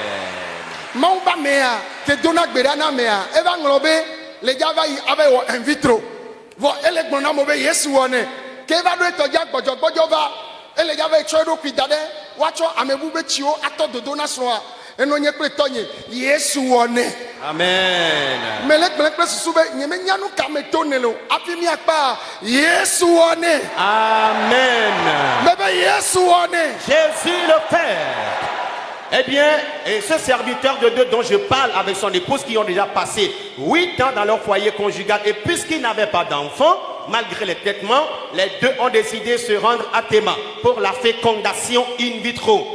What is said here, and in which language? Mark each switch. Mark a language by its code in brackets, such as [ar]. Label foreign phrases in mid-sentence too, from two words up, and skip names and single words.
[ee] mawu ƒe amea ke dona gbe ɖa na amea eva ŋlɔ be le dza va yi ava yi wɔ [la] in vitro [ee] vɔ ele gblɔ na mo be yesu wɔ ne ke eva ɖo etɔ dza gbɔdzɔgbɔdzɔ va ele dza va yi tsɔ eɖokui da ɖe woatsɔ amebu be tsiwo atɔ dodo na srɔ̃a eno nye kple tɔnye yesu wɔ ne. Amen. mele gblẽ kple susu be nye me nya nu ka me to ne le o afi miakpa yesu wɔ ne. Amen. me be yesu wɔ ne. [fr] Jésus le Père. Eh bien, et ce serviteur de Dieu dont je parle avec son épouse qui ont déjà passé 8 ans dans leur foyer conjugal et puisqu'ils n'avaient pas d'enfants, malgré les traitements, les deux ont décidé de se rendre à Théma pour la fécondation [la] in vitro.